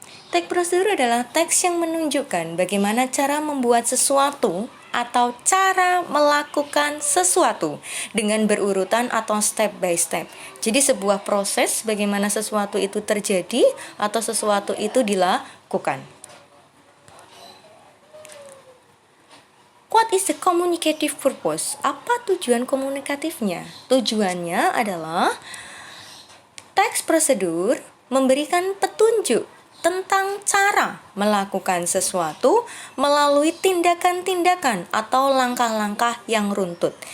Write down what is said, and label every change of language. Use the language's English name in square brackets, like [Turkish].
[Indonesian] Teks prosedur adalah teks yang menunjukkan bagaimana cara membuat sesuatu atau cara melakukan sesuatu dengan berurutan atau step by step. Jadi sebuah proses bagaimana sesuatu itu terjadi atau sesuatu itu dilakukan. [English] What is the communicative purpose? [Indonesian] Apa tujuan komunikatifnya? Tujuannya adalah teks prosedur memberikan petunjuk tentang cara melakukan sesuatu melalui tindakan-tindakan atau langkah-langkah yang runtut.